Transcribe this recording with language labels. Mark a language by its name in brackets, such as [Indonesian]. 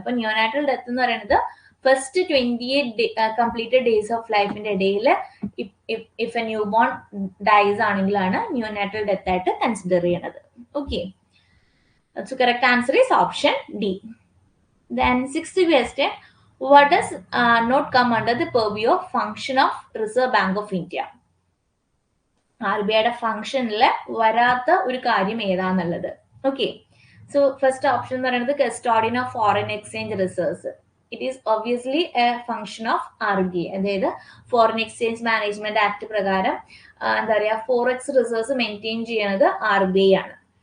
[Malayalam] അപ്പൊ neonatal death എന്ന് പറയുന്നത് ഫസ്റ്റ് 28 കംപ്ലീറ്റഡ് ഡേയ്സ് ഓഫ് ലൈഫിന്റെ ഇടയിൽ [English] if a newborn dies [Malayalam] ആണെങ്കിലാണ് neonatal death ആയിട്ട് കൺസിഡർ ചെയ്യണത്. [English] Okay, so correct answer is option D. Then 6th question, what does not come under the purview of function of Reserve Bank of India? [Malayalam] R B ഐയുടെ ഫംഗ്ഷനിൽ വരാത്ത ഒരു കാര്യം ഏതാന്നുള്ളത്. [English] okay, so first option [Malayalam] എന്ന് പറയുന്നത് [English] Custodian of foreign exchange reserves. It is obviously a function of R B I. [Malayalam] അതായത് foreign exchange management act പ്രകാരം എന്താ പറയുക, ഫോറക്സ് റിസർവ്സ് മെയിൻറ്റെയിൻ ചെയ്യുന്നത് ആർ ബി ഐ ആണ്.